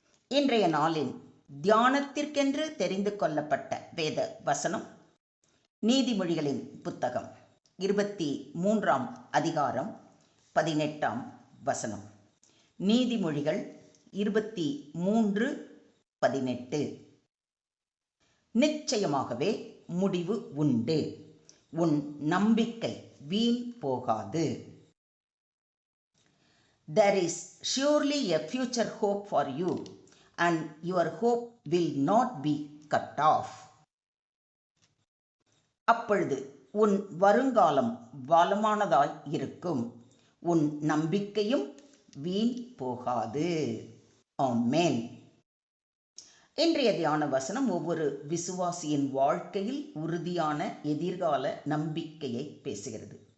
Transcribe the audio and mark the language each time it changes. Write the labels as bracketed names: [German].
[Tamil] இன்றைய நாளின் தியானத்திற்கென்று தெரிந்து கொள்ளப்பட்ட வேத வசனம் நீதிமொழிகளின் புத்தகம் 23ஆம் அதிகாரம் 18ஆம் வசனம். நீதிமொழிகள் 23:18. நிச்சயமாகவே முடிவு உண்டு, உன் நம்பிக்கை வீண் போகாது. [English] There is surely a future hope for you, and your hope will not be cut off. [Tamil] அப்பொழுது உன் வருங்காலம் வளமானதாய் இருக்கும், உன் நம்பிக்கையும் வீண் போகாது. ஆமென். இன்றைய தியான வசனம் ஒவ்வொரு விசுவாசியின் வாழ்க்கையில் உறுதியான எதிர்கால நம்பிக்கையை பேசுகிறது.